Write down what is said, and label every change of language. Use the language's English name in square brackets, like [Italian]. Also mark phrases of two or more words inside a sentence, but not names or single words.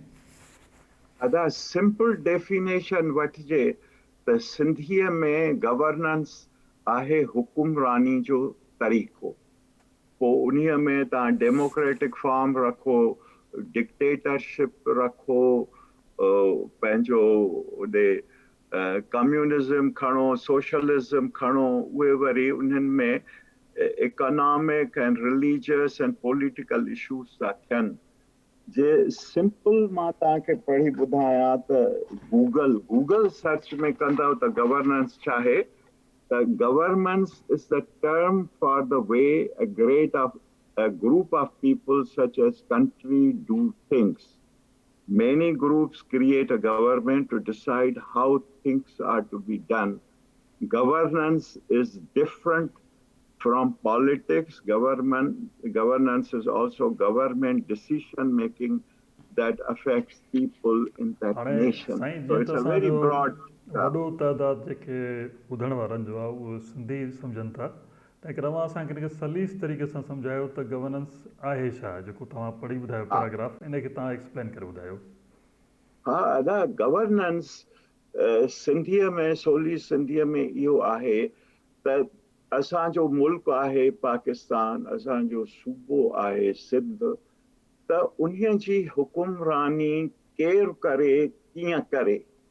[Sindhi] दादा [English] simple definition [Sindhi] वठिजे त सिंधीअ में गवर्नेंस आहे हुकुमरानी जो तरीक़ो। पोइ उन्हीअ में तव्हां [English] democratic form [Sindhi] रखो, डिक्टेटरशिप रखो, पंहिंजो उॾे कम्युनिज़म खणो, सोशलिज़म खणो, उहे वरी उन्हनि में [English] economic and religious and political issues [Sindhi] था थियनि। जे सिंपल मां तव्हांखे पढ़ी ॿुधायां त गूगल सर्च में कंदव त गवर्नेंस छा आहे त [English] governance is the term for the way a group of people such as country do things. Many groups create a government to decide how things are to be done. Governance is different from politics. Governance is also government decision making that affects people in that nation. So it's a very broad [Sindhi] वॾो तइदाद जेके ॿुधण वारनि जो आहे उहे सिंधी सम्झनि था। तंहिं करे तव्हां असांखे हिनखे सलीस तरीक़े सां सम्झायो त गवर्नेंस आहे छा, जेको तव्हां पढ़ी ॿुधायो पैराग्राफ, इनखे तव्हां एक्सप्लेन करे ॿुधायो। हा अदा गवर्नेंस सिंधीअ में सवली सिंधीअ में इहो आहे त असांजो मुल्क आहे पाकिस्तान, असांजो सूबो आहे सिंध, त उन्हीअ जी हुकुमरानी केरु करे, कीअं करे।